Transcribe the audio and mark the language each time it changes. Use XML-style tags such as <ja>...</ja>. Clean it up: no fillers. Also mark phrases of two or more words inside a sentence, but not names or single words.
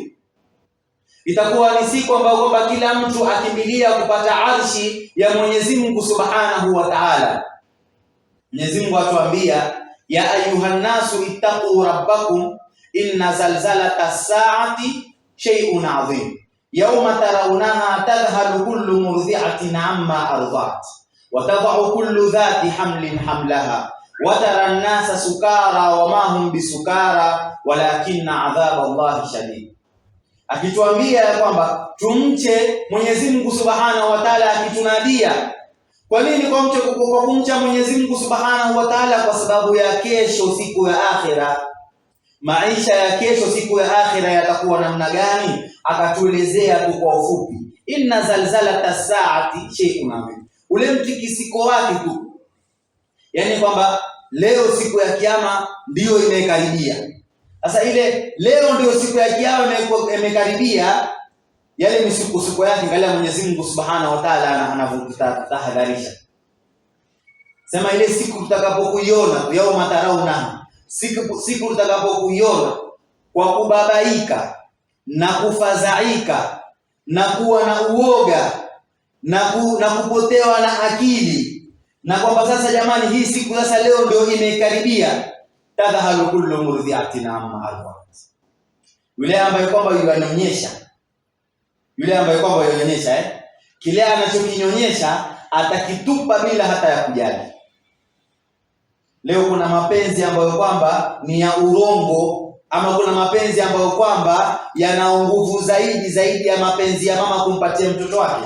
<sw>Itakuwa ni siku ambayo kwamba kila mtu akimbilia kupata arshi ya Mwenyezi Mungu</sw> <ar>سبحانه وتعالى.</ar> <sw>Mwenyezi Mungu atuambia,</sw> <ar>يا أيها الناس اتقوا ربكم إن زلزلة الساعة شيء عظيم يوم ترونها تذهل كل مرضعة عما أرضعت وتضع كل ذات حمل حملها وترى الناس سكارى وما هم بسكارى ولكن عذاب الله شديد.</ar> <sw>Akituambia kwamba tumche Mwenyezi Mungu</sw> <ar>سبحانه وتعالى,</ar> <sw>akitunadia. Kwa nini kwa kumcha Mwenyezi Mungu</sw> <ar>سبحانه وتعالى?</ar> <sw>Kwa sababu ya kesho, siku ya akhira. Maisha ya kesho, siku ya akhira yatakuwa namna gani? Akatuelezea tu kwa ufupi,</sw> <ar>إن زلزلة الساعة شيء عظيم,</ar> <sw>ule mtikisiko wake tu, yani kwamba leo siku ya kiyama ndiyo imekaribia. Sasa ile leo ndio siku ya kiyama imekaribia, yale misukosuko yake angalia Mwenyezi Mungu</sw> <ar>سبحانه وتعالى</ar> <sw>anavyotahadharisha. Sema ile siku tutakapokuiona,</sw> <ar>يوم ترونها,</ar> <sw>siku tutakapokuiona kwa kubabaika na kufadhaika na kuwa na uoga na kupotewa na akili, na kwamba sasa jamani, hii siku sasa leo ndio imekaribia.</sw> <ar>تذهل كل مرضعة عما أرضعت,</ar> <sw>yule ambaye kwamba yanyonyesha, kile anachokinyonyesha atakitupa bila hata ya kujali. Leo kuna mapenzi ambayo kwamba ni ya urongo, ama kuna mapenzi ambayo kwamba yana nguvu zaidi ya mapenzi ya mama kumpatia mtoto wake?</sw>